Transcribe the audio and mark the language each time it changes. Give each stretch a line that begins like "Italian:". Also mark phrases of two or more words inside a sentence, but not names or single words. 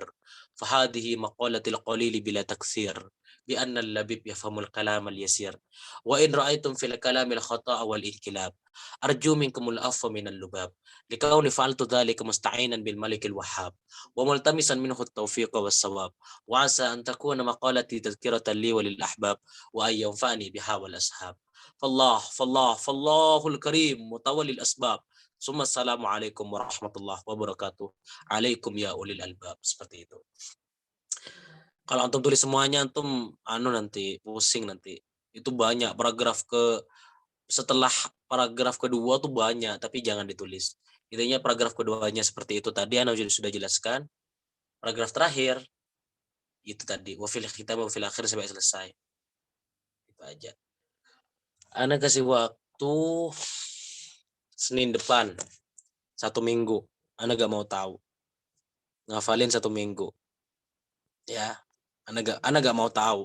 Arabic: فهذه مقالة القليل بلا تكثير بأن اللبيب يفهم الكلام اليسير وإن رأيتم في الكلام الخطأ والإنكلاب أرجو منكم العفو من اللباب لكوني فعلت ذلك مستعينا بالملك الوهاب وملتمسا منه التوفيق والصواب وعسى أن تكون مقالتي تذكرة لي وللأحباب وأن ينفعني بها والأصحاب فالله الكريم متولي الأسباب. ثم السلام عليكم ورحمة الله وبركاته. عليكم يا أولي الألباب.
Indonesian: Seperti itu. Kalau antum tulis semuanya, antum nanti pusing nanti. Itu banyak setelah paragraf kedua tuh banyak, tapi jangan ditulis. Intinya paragraf keduanya seperti itu tadi, Ana sudah jelaskan. Paragraf terakhir itu tadi,
Arabic: وفي الختام وفي الآخر
Indonesian: sampai selesai. Itu aja. Ana kasih waktu Senin depan 1 minggu. Ana gak mau tahu. Ngafalin 1 minggu. Ya. Ana gak mau tahu.